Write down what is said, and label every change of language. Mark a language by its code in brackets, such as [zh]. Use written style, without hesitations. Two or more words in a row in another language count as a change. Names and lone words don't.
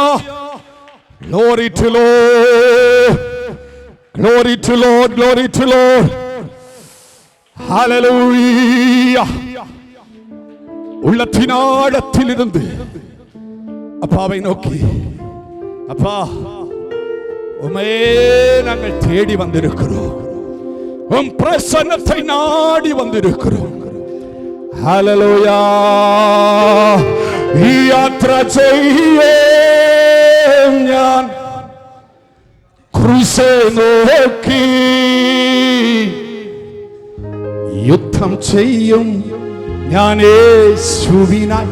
[en] Glory to Lord. Glory to Lord, glory to Lord. Hallelujah. [ta] உள்ளத்தினாடத்திலிருந்து அப்பாவை நோக்கி, அப்பா உம்மையே நாங்கள் தேடி வந்திருக்கிறோம், உம் பிரசன்னத்தை நாடி வந்திருக்கிறோம். ஹல்லேலூயா. [ml] യാത്ര ചെയ്യേ ഞാൻ ക്രൂശെ നോക്കി, യുദ്ധം ചെയ്യും ഞാൻ യേശുവിനായി.